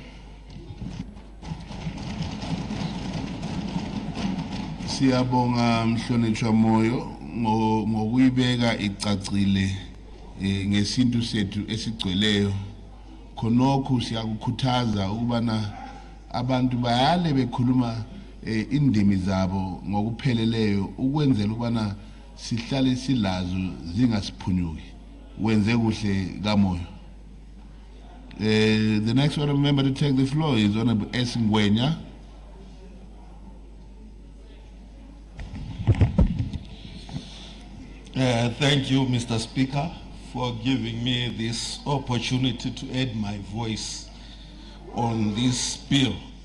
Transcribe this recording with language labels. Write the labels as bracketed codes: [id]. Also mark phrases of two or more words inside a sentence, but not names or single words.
[nd] Siyabonga mhlonishwa Moyo ngokuyibeka icacile ngesintu sethu esigcweleyo khonokho siyakukhuthaza ukubana abantu bayale bekhuluma indimi zabo ngokupheleleyo ukwenzela ukubana sihlale silazo zingasiphunyuki wenze kuhle kaMoyo. [en] The next honorable member to take the floor is Honorable Esingwenya. Thank you, Mr. Speaker, for giving me this opportunity to add my voice on this bill.